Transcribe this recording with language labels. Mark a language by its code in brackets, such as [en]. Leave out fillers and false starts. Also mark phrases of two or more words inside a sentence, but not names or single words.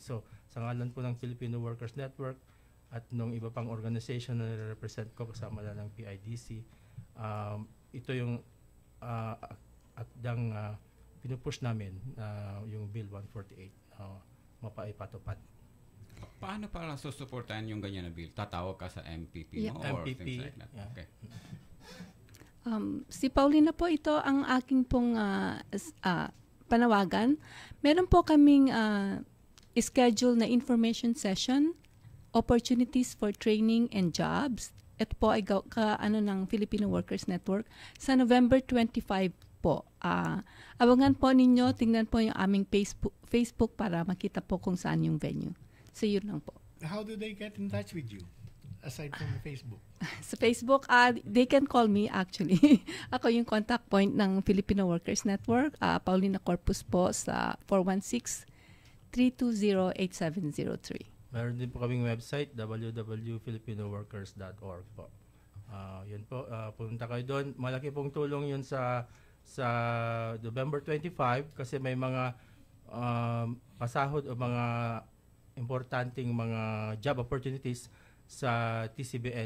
[tl] So, sa ngalan po ng Filipino Workers Network at nung iba pang organization na nire-represent ko kasama na ng PIDC, ito yung akdang pinupush namin, yung Bill 148, mapaipatupad. Paano para susuportahan yung ganyan na bill? Tatawag ka sa MPP mo or MPP, [en] things like that? yeah. Okay. [tl] Si Paulina po, ito ang aking pong panawagan. Meron po kaming schedule na [en] information session, opportunities for training and jobs. [tl] Ito po ay ng Filipino Workers Network sa November 25 po. Abangan po ninyo, tingnan po yung aming Facebook para makita po kung saan yung venue. So, yun lang po. [en] How do they get in touch with you? Aside from Facebook? Sa Facebook, they can call me actually. [tl] Ako yung contact point ng Filipino Workers Network. Paulina Corpus po sa 416-320-8703. Meron din po kaming website, www.filipinoworkers.org po. Yun po, pumunta kayo doon. Malaki pong tulong yun sa November 25 kasi may mga pasahod o mga importanteng mga [en] job opportunities [tl] sa TCBN.